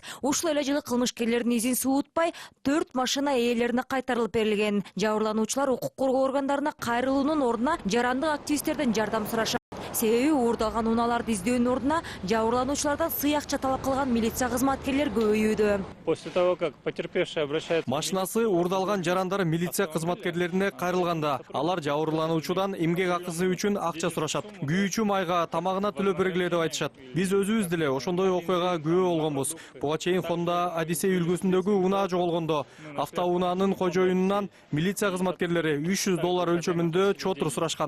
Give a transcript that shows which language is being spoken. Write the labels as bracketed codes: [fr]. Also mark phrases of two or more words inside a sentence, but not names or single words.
[ky] Ушул эле жылы кылмышкерлердин изин суутпай 4 машина ээлерине кайтарылып берилген. Жабырлануучулар укук коргоо органдарына кайрылуунун ордуна жарандык активисттерден жардам сурашат. Себеби уурдалган унааларды издөөнүн ордуна жабырлануучулардан сый акча талап кылган милиция кызматкерлер көбөйүүдө. [ru] После того, как потерпевший обращается... [ky] Машинасы уурдалган жарандар милиция кызматкерлерине кайрылганда, алар жабырлануучудан эмгек акысы үчүн акча сурашат. Күйүүчү майга, тамагына төлөп бергиле деп айтышат. Биз өзүбүз деле ошондой окуяга күбө болгонбуз. Буга чейин Honda Odyssey үлгүсүндөгү унаа жоголгондо автоунаанын кожоюнунан милиция кызматкерлери $300 өлчөмүндө чотур сурашкан.